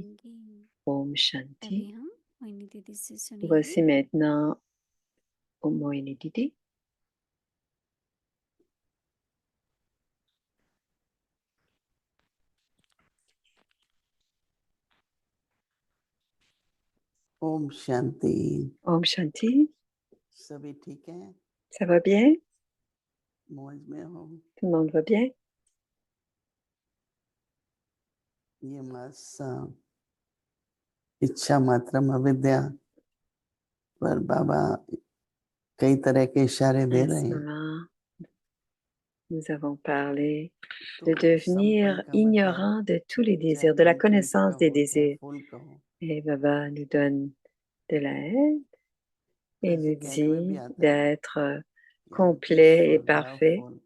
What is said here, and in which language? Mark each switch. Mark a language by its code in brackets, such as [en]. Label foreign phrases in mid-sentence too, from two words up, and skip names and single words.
[hi] ओम शांति. [fr] Voici maintenant Moini Didi. [hi] ओम शांति. ओम शांति. सभी ठीक हैं? [fr] Ça va bien? [hi] मौज में हो? [fr] Tout le monde va bien? [hi] ये मास इच्छा मात्रम अविद्या पर बाबा कई तरह के इशारे दे [fr] En [hi] रहे [fr] ce [hi] हैं. [fr] moment, nous avons parlé de devenir ignorant de tous les désirs, de la connaissance des désirs. Et Baba nous donne de l'aide et nous dit d'être complet et parfait.